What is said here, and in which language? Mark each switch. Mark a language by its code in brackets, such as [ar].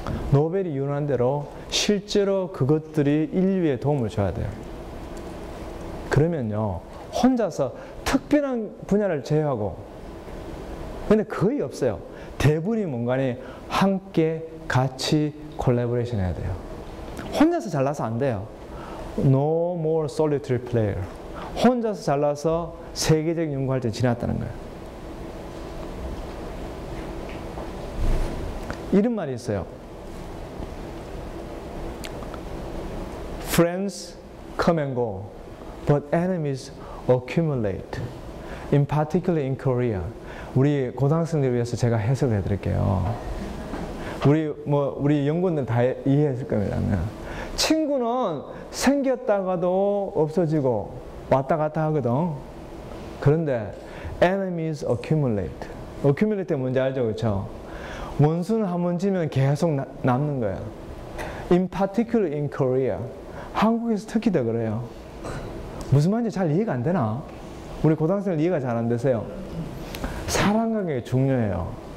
[ko] 노벨이 유언한 대로 실제로 그것들이 인류에 도움을 줘야 돼요. 그러면요, 혼자서 특별한 분야를 제외하고, 근데 거의 없어요. 대부분이 뭔가니 함께 같이 콜라보레이션 해야 돼요. 혼자서 잘나서 안 돼요. [en] No more solitary player. [ko] 혼자서 잘나서 세계적 연구활동이 지났다는 거예요. 이런 말이 있어요. [en] Friends come and go, but enemies accumulate. In particular in Korea. [ko] 우리 고등학생들 위해서 제가 해석을 해드릴게요. 우리 연구원들 다 이해했을 겁니다. 친구는 생겼다가도 없어지고 왔다 갔다 하거든. 그런데 [en] enemies accumulate. [ko] accumulate 뭔지 알죠? 그렇죠? 원수는 한 번 지면 계속 남는 거예요. [en] In particular in Korea. [ko] 한국에서 특히 더 그래요. 무슨 말인지 잘 이해가 안 되나? 우리 고등학생들 이해가 잘 안 되세요? 사랑관계가 중요해요.